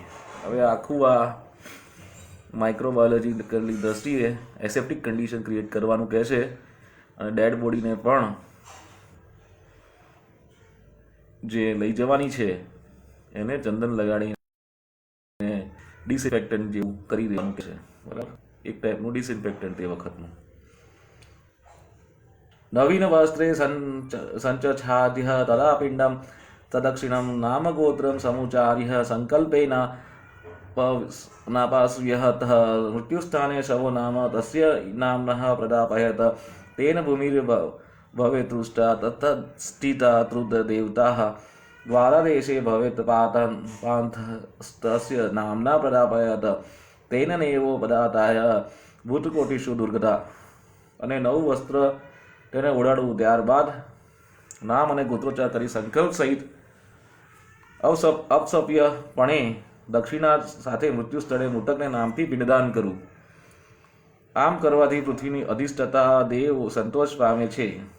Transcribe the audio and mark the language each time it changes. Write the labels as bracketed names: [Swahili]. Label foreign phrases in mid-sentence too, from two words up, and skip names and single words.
[Gujarati] હવે આખું આ માઇક્રોબાયોલોજીકલની દ્રષ્ટિએ એસેપ્ટિક કન્ડિશન ક્રિએટ કરવાનું કહે છે અને ડેડ બોડીને પણ જે લઈ જવાની છે એને ચંદન લગાડીને ડિસઇન્ફેક્ટન્ટ જેવું કરી દેવાનું છે। બરાબર। એક ટાઈપનું ડિસઇન્ફેક્ટન્ટ તે વખતનું। [Sanskrit] नवीन वस्त्रे संचछाद्य तदा पिंडम तदक्षिणम नाम गोत्रम समुचार्य સંકલ્પેન नापास्यहत मृत्युस्थाने शवो नाम तस्य नाम्नः प्रदापयत तेन भूमिर्भवेत् तुष्टा ततस्थिता त्रुद्देवताः द्वारदेशे भवेत् पान्थस्तस्य नाम्ना प्रदापयत तेन नैवो पदाताय भूतकोटिषु दुर्गता [Gujarati] અને નવું વસ્ત્ર તેને ઓઢાડવું. ત્યારબાદ નામ અને ગોત્રોચ્ચાર કરી સંકલ્પ સહિત અપસપ્યપણે દક્ષિણા સાથે મૃત્યુ સ્થળે મૃતકને નામથી પિંડદાન કરવું. આમ કરવાથી પૃથ્વીની અધિષ્ઠતા દેવ સંતોષ પામે છે.